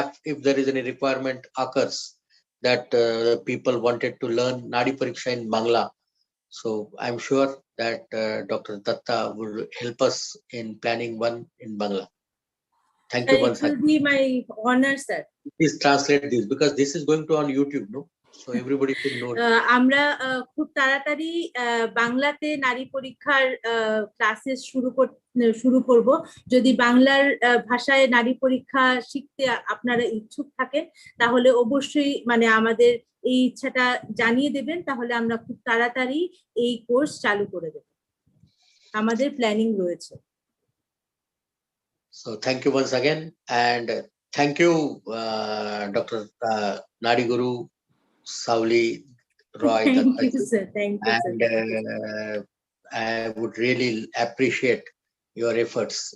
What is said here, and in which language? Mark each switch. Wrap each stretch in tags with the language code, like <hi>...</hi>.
<en>If there is any requirement occurs that people wanted to learn Nadi Pariksha in Bangla, so I'm sure that Dr. Datta will help us in planning one in Bangla. Thank you once again. It will be my honor, sir. Please translate this because this is going to on YouTube, no? So everybody should know.</en> <bn>আমরা খুব তাড়াতাড়ি বাংলাতে নারী পরীক্ষার classes শুরু করব। যদি বাংলার ভাষায় নারী পরীক্ষা শিখতে আপনারা ইচ্ছুক থাকেন তাহলে অবশ্যই মানে আমাদের এই ইচ্ছাটা জানিয়ে দেবেন, তাহলে আমরা খুব তাড়াতাড়ি এই কোর্স চালু করে দেব। আমাদের প্ল্যানিং রয়েছে।</bn> <en>So thank you once again, and thank you, Dr. Nadi Guru Sauli Roy. Thank you, sir. Thank you, and I would really appreciate your efforts.</en>